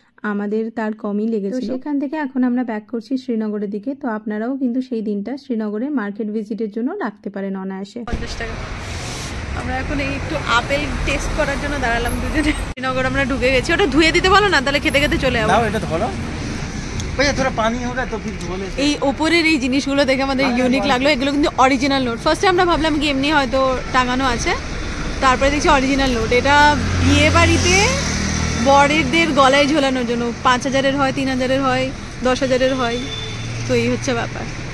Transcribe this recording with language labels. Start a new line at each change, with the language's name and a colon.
Bangla: আমাদের তার কমই লেগেছিল। সেখান থেকে এখন আমরা ব্যাক করছি শ্রীনগরের দিকে। তো আপনারাও কিন্তু সেই দিনটা শ্রীনগরে মার্কেট ভিজিটের জন্য রাখতে পারেন অনায়াসে। 50 টাকা। আমরা এখন একটু আপেল টেস্ট করার জন্য দাঁড়ালাম দুজনে। শ্রীনগর আমরা ঢুকে গেছি। ওটা ধুয়ে দিতে বলো না, তাহলে খেতে খেতে চলে যাবো। এটা ধরো
Hindi: थोड़ा पानी होगा तो फिर धो लेते।
Bangla: এই ওপরের এই জিনিসগুলো দেখে আমাদের ইউনিক লাগলো। এগুলো কিন্তু অরিজিনাল নোট। ফার্স্টে আমরা ভাবলাম কি এমনি হয়তো টাঙানো আছে, তারপরে দেখছি অরিজিনাল নোট। এটা বিয়ে বাড়িতে বরেদের গলায় ঝোলানোর জন্য 5000-এর হয়, 3000-এর হয়, 10,000-এর হয়। তো এই হচ্ছে ব্যাপার।